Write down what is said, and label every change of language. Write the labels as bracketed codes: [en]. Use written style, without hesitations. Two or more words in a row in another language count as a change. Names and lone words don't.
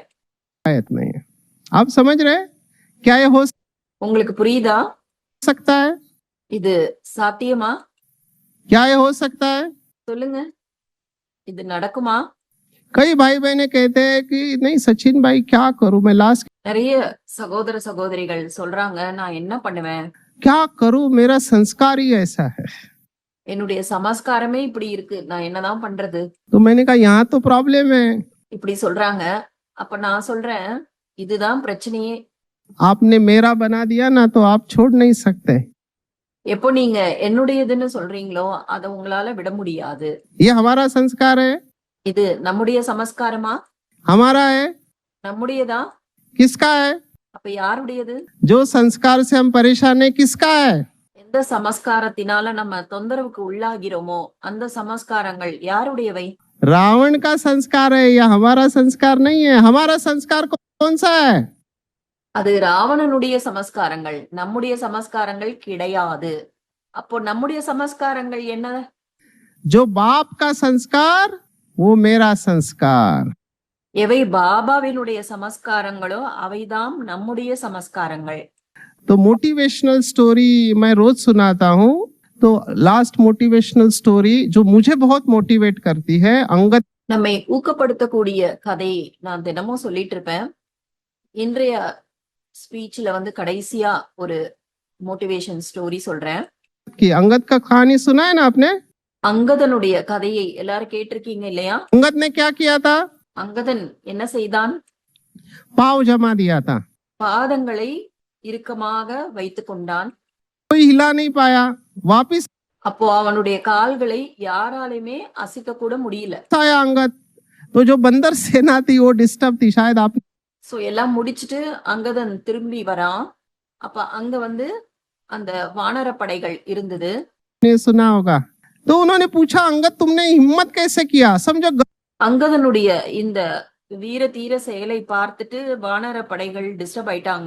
[hi] नहीं है। आप समझ रहे क्या ये हो [ta] உங்களுக்கு புரியுதா? [hi] सकता है? [ta] இது சாத்தியமா? [hi] क्या ये हो सकता है? [ta] சொல்லுங்க, இது நடக்குமா? [hi] कई भाई बहने कहते हैं कि नहीं सचिन भाई क्या करूं मैं, लास्ट [ta] நிறைய சகோதர சகோதரிகள் சொல்றாங்க, நான் என்ன பண்ணுவேன், [hi] क्या करूं, मेरा संस्कार ही ऐसा है। [ta] என்னுடைய சமஸ்காரமே இப்படி இருக்கு, நான் என்னதான் பண்றது? [hi] तो मैंने कहा यहाँ तो प्रॉब्लम है। [ta] இப்படி சொல்றாங்க. அப்ப நான் சொல்றேன், இதுதான் பிரச்சனையே. [hi] आपने मेरा बना दिया ना, तो आप छोड़ नहीं सकते। [ta] எப்போ நீங்க என்னுடையதுன்னு சொல்றீங்களோ அதை உங்களால விட முடியாது. [hi] ये हमारा संस्कार है, [ta] இது நம்முடைய சமஸ்காரமா? [hi] हमारा है, [ta] நம்முடையதா? [hi] किसका है? [ta] அப்ப யாருடையது? [hi] जो संस्कार से हम परेशान है किसका है? [ta] எந்த சமஸ்காரத்தினால நம்ம தொந்தரவுக்கு உள்ளாகிறோமோ அந்த சமஸ்காரங்கள் யாருடையவை? [hi] रावण का संस्कार है या हमारा संस्कार नहीं है? हमारा संस्कार कौन सा है? [ta] அது ராவணனுடைய சமஸ்காரங்கள், நம்முடைய சமஸ்காரங்கள் கிடையாது. அப்போ நம்முடைய சமஸ்காரங்கள் என்ன? [hi] जो बाप का संस्कार वो मेरा संस्कार। [ta] எவை பாபாவினுடைய சமஸ்காரங்களோ அவைதாம் நம்முடைய சமஸ்காரங்கள். [hi] तो [en] motivational story [hi] मैं रोज सुनाता हूँ। तो लास्ट [en] motivational story [hi] जो मुझे बहुत मोटिवेट करती है, अंगद [ta] நம்மை ஊக்கப்படுத்தக்கூடிய கதையை நான் தினமும் சொல்லிட்டு இருப்பேன். இன்றைய ஸ்பீச்ல வந்து கடைசியா ஒரு [en] motivation story [ta] சொல்றேன். [hi] की अंगद का कहानी सुना है ना आपने? [ta] அங்கதனுடைய கதையை எல்லாரும் கேட்டிருக்கீங்க இல்லையா? [hi] अंगद ने क्या किया था? [ta] அங்கதன் என்ன செய்தான்? [hi] पाव जमा दिया था, [ta] பாதங்களை இறுக்கமாக வைத்துக் கொண்டான். [hi] कोई हिला नहीं पाया। वापिस [ta] அப்போ அவனுடைய கால்களை யாராலுமே அசைக்க கூட முடியல. [hi] आया अंगद, तो जो बंदर सेना थी वो डिस्टर्ब थी, शायद आपने [ta] சோ எல்லாம் முடிச்சிட்டு அங்கதன் திரும்பி வரான். அப்ப அங்க வந்து அந்த வானர படைகள் இருந்தது. [hi] सुना होगा। तो उन्होंने पूछा अंगद तुमने हिम्मत कैसे किया? समझो [ta] அங்கதனுடைய இந்த வீர தீர செயலை பார்த்துட்டு வானர படைகள் டிஸ்டர்ப் ஆயிட்டாங்க.